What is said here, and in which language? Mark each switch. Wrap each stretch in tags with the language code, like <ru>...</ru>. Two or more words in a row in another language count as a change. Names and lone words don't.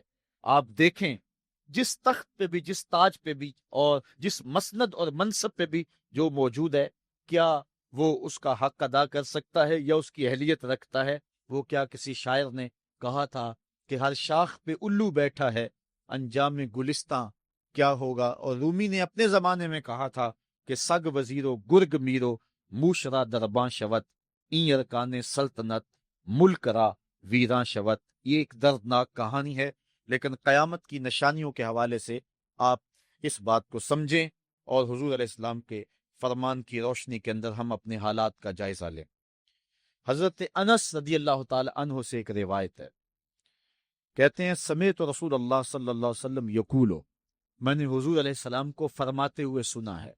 <ur>آپ دیکھیں جس تخت پہ بھی، جس تاج پہ بھی، اور جس مسند اور منصب پہ بھی جو موجود ہے، کیا وہ اس کا حق ادا کر سکتا ہے یا اس کی اہلیت رکھتا ہے؟ وہ کیا کسی شاعر نے کہا تھا کہ ہر شاخ پہ الو بیٹھا ہے، انجام گلستاں کیا ہوگا؟ اور رومی نے اپنے زمانے میں کہا تھا کہ</ur> <fa>سگ وزیرو گرگ میرو موشرا درباں شوت این ارکان سلطنت ملک را ویراں شوت۔</fa> <ur>یہ ایک دردناک کہانی ہے، لیکن قیامت کی نشانیوں کے حوالے سے آپ اس بات کو سمجھیں اور حضور</ur> <ar>علیہ السلام</ar> <ur>کے فرمان کی روشنی کے اندر ہم اپنے حالات کا جائزہ لیں۔ حضرت انس</ur> <ar>رضی اللہ تعالی عنہ</ar> <ur>سے ایک روایت ہے، کہتے ہیں</ur> <ar>سمیت رسول اللہ صلی اللہ علیہ وسلم یقولو،</ar> <ur>میں نے حضور</ur> <ar>علیہ السلام</ar> <ur>کو فرماتے ہوئے سنا ہے۔</ur>